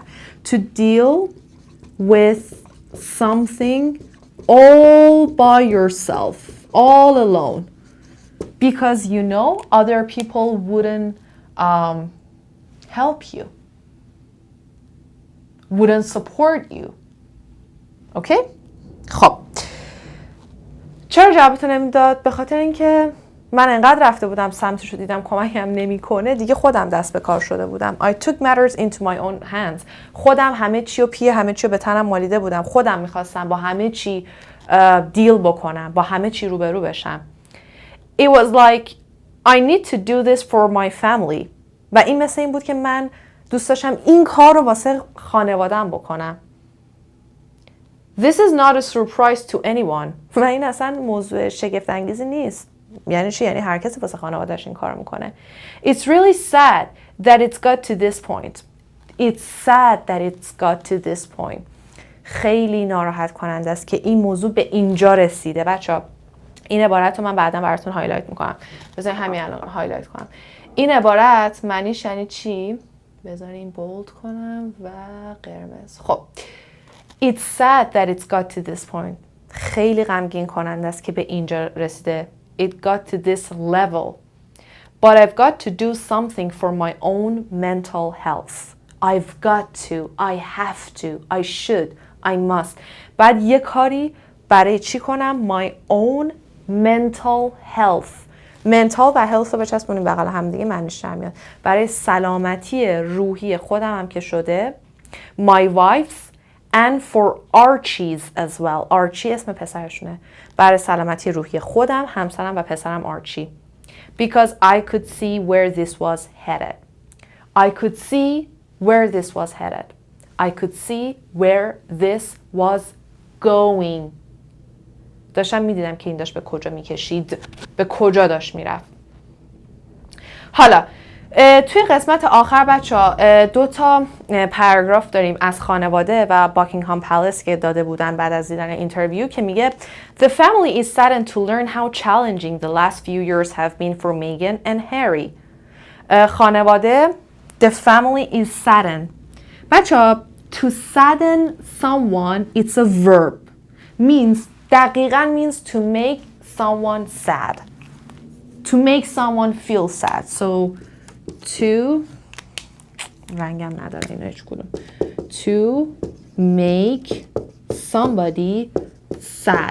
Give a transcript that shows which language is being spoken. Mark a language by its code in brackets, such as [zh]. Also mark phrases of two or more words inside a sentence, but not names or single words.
[en] To deal with something all by yourself, all alone, because you know other people wouldn't help you, wouldn't support you. [fa] Okay? خب چرا جوابتو نمیداد؟ به خاطر اینکه من انقدر رفته بودم سمتشو دیدم کمکم نمیکنه دیگه خودم دست به کار شده بودم. [en] I took matters into my own hands. [fa] خودم همه چی و همه چی به تنم مالیده بودم. خودم میخواستم با همه چی دیل بکنم، با همه چی روبرو بشم. [en] It was like I need to do this for my family. [fa] و این مثل این بود که من دوست داشتم این کار رو واسه خانواده‌ام بکنم. This is not a surprise to anyone. و این اصلا موضوع شگفت انگیزی نیست. یعنی چی؟ یعنی هر کسی واسه خانواده‌اش این کارو میکنه. [en] It's really sad that it's got to this point. It's sad that it's got to this point. [fa] خیلی ناراحت کننده است که این موضوع به اینجا رسیده. بچه‌ها این عبارت رو من بعدا براتون هایلایت میکنم. بذارین همین الان هایلایت کنم. این عبارت معنیش یعنی چی؟ بذارین بولد کنم و قرمز. [en] خب It's sad that it's got to this point. [fa] خیلی غمگین کننده است که به اینجا رسیده. [en] It got to this level. But I've got to do something for my own mental health. I've got to. I have to. I should. I must. [fa] بعد یه کاری برای چی کنم؟ [en] My own mental health. [fa] mental و health رو بچسبونیم بغل هم دیگه معنیش در میاد. برای سلامتی روحی خودم هم که شده. [en] My wife's and for Archie's as well. [fa] Archie اسم پسرشونه. برای سلامتی روحی خودم، همسرم و پسرم آرچی. [en] Because I could see where this was headed. I could see where this was headed. I could see where this was going. [fa] داشتم میدیدم که این داشت به کجا میکشید، به کجا داشت میرفت. حالا توی قسمت آخر بچه‌ها 2 تا پاراگراف داریم از خانواده و باکینگهام پالیس که داده بودن بعد از دیدن اینترویو که میگه [en] The family is saddened to learn how challenging the last few years have been for Megan and Harry. خانواده The family is saddened. بچه‌ها to sadden someone it's a verb. دقیقاً means to make someone sad. To make someone feel sad. So to [fa] رنگم نداره اینا هیچ کدوم. [en] To make somebody sad.